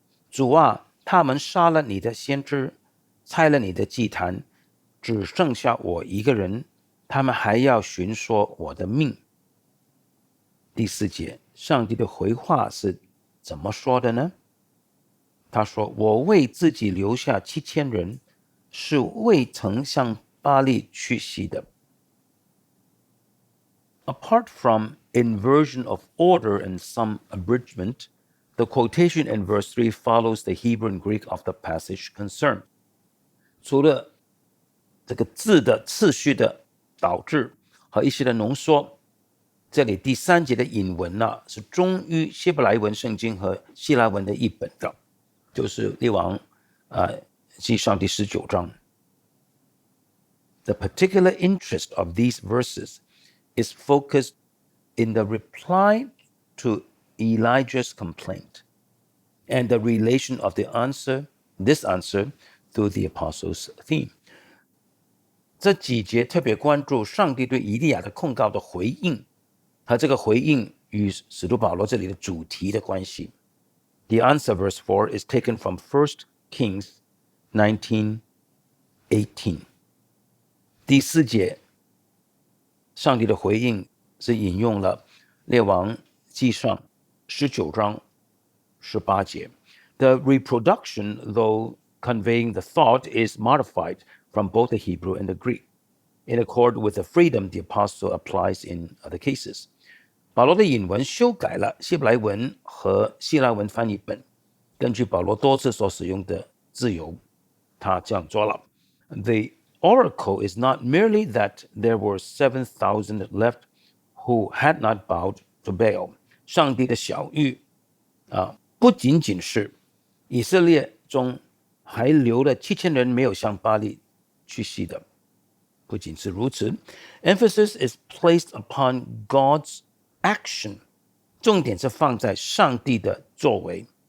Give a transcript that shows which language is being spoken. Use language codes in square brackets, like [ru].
[zh] 主啊，他们杀了你的先知，拆了你的祭坛，只剩下我一个人，他们还要寻索我的命。第4节，上帝的回话是怎么说的呢？他说，我为自己留下7000人，是未曾向巴力屈膝的。 [en] Apart from inversion of order and some abridgment, the quotation in verse 3 follows the Hebrew and Greek of the passage concerned. [zh] 除了这个字的次序的导致和一些的浓缩，这里第3节的引文是忠于希伯来文圣经和希腊文的译本的，就是列王记上第19章。 [en] The particular interest of these verses is focused in the reply to Elijah's complaint and the relation of this answer to the apostles' theme. [zh] 这几节特别关注上帝对以利亚的控告的回应，和这个回应与使徒保罗这里的主题的关系。 [en] The answer, verse 4, is taken from 1 Kings 19:18. [zh] 第4节，上帝的回应是引用了列王记上19章18节。 [en] The reproduction, though conveying the thought, is modified from both the Hebrew and the Greek, in accord with the freedom the apostle applies in other cases. [zh] 保罗的引文修改了希伯来文和希腊文翻译本，根据保罗多次所使用的自由，他这样做了。 [en] The oracle is not merely that there were 7,000 left who had not bowed to Baal. [zh] 上帝的晓谕不仅仅是以色列中还留了7000人没有向巴力屈膝的，不仅是如此。 [en] Emphasis is placed upon God's action. [zh] 重点是放在上帝的作为。